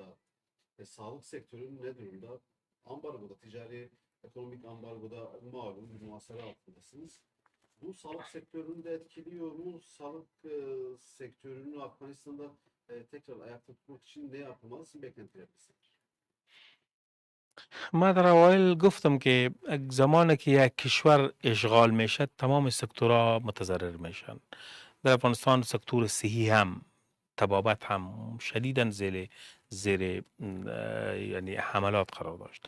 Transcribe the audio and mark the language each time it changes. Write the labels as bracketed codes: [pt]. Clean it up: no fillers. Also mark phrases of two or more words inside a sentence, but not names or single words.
[tr] Sağlık sektörü ne durumda? Ambargoda, ticari ekonomik ambargoda malum bir muhasebe altındasınız. Bu sağlık sektörünü de etkiliyor mu? Sağlık sektörünü Afganistan'da tekrar ayakta tutmak için ne yapılmalı? Beklentileriniz nedir? [fa] ما در اوایل گفتم که زمانی که یک کشور اشغال میشه تمام سکتورها متضرر میشن. در افغانستان سکتور صحی هم طبابت هم شدیداً زیر یعنی حملات قرار داشت.